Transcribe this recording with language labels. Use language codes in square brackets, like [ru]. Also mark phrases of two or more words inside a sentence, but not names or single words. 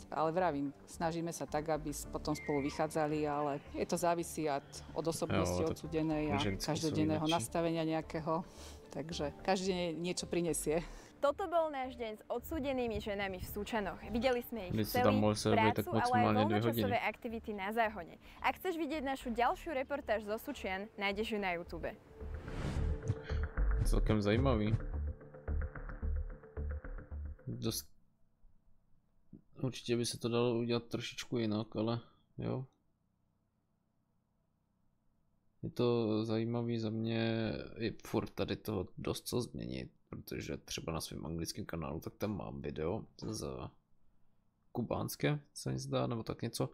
[sk] Ale vravím, snažíme sa tak, aby potom spolu vychádzali, ale je to závisí od osobnosti odsúdenej a každodenného nastavenia nejakého. Takže každý deň niečo prinesie. Toto bol náš deň s odsúdenými ženami v Súčanoch. Videli sme ich celý, prácu, ale aj voľnočasové aktivity na Záhone. Ak chceš vidieť našu ďalšiu reportáž zo Súčian, nájdeš ju na YouTube. [cs] Celkem zajímavý. Určitě by se to dalo udělat trošičku jinak, ale jo. Je to zajímavý za mě, i furt tady toho dost co změnit, protože třeba na svém anglickém kanálu, tak tam mám video z kubánské, se mi zdá, nebo tak něco.